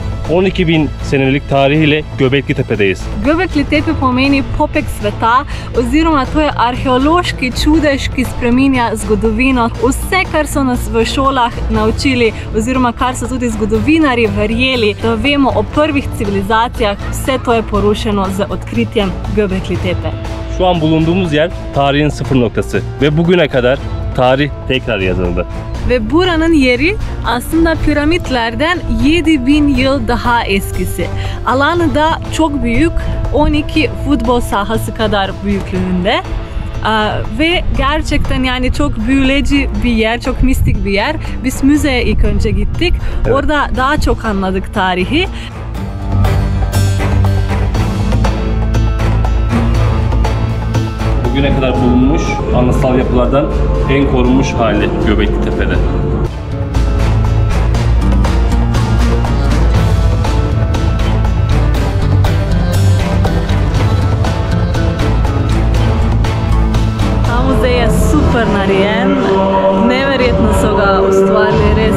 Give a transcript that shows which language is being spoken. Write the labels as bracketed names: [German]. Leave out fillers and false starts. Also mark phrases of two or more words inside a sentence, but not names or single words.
[Turkish] 12.000 senelik tarihiyle Göbekli Tepe'deyiz. [Slovenian] Göbekli Tepe pomeni popek sveta, oziroma to je arheološki čudež, ki spreminja zgodovino. Vse, kar so nas v šolah naučili, oziroma kar so tudi zgodovinarji verjeli, da vemo o prvih civilizacijah, vse to je porušeno z odkritjem Göbekli Tepe. [Turkish] Şu an bulunduğumuz yer tarihin sıfır noktası ve bugüne kadar tarih tekrar yazıldı. Ve buranın yeri aslında piramitlerden 7000 yıl daha eskisi. Alanı da çok büyük, 12 futbol sahası kadar büyüklüğünde. Ve gerçekten yani çok büyüleyici bir yer, çok mistik bir yer. Biz müzeye ilk önce gittik. Evet. Orada daha çok anladık tarihi. Bugüne kadar bulunmuş anıtsal yapılardan en korunmuş hali Göbekli Tepe'de. [Slovenian] Ta muzej je super narejen, neverjetno so ga ustvarili, res.